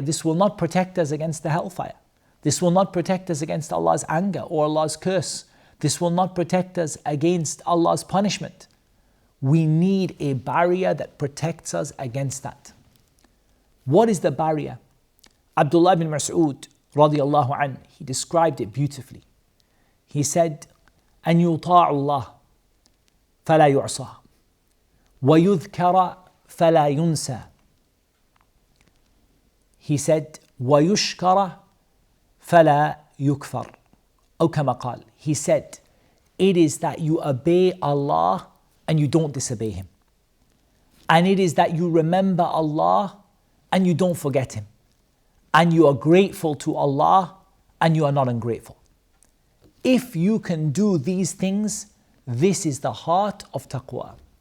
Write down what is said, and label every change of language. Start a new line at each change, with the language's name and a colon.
English: This will not protect us against the hellfire. This will not protect us against Allah's anger or Allah's curse. This will not protect us against Allah's punishment. We need a barrier that protects us against that. What is the barrier? Abdullah bin Mas'ud radiyallahu anhu, he described it beautifully.
Arabic: He said, أن يطاع الله فلا يعصى ويذكر فلا ينسى. He said, ويشكر فلا يكفر. أو كما قال.
English: He said, it is that you obey Allah and you don't disobey Him. And it is that you remember Allah and you don't forget Him. And you are grateful to Allah and you are not ungrateful. If you can do these things, this is the heart of taqwa.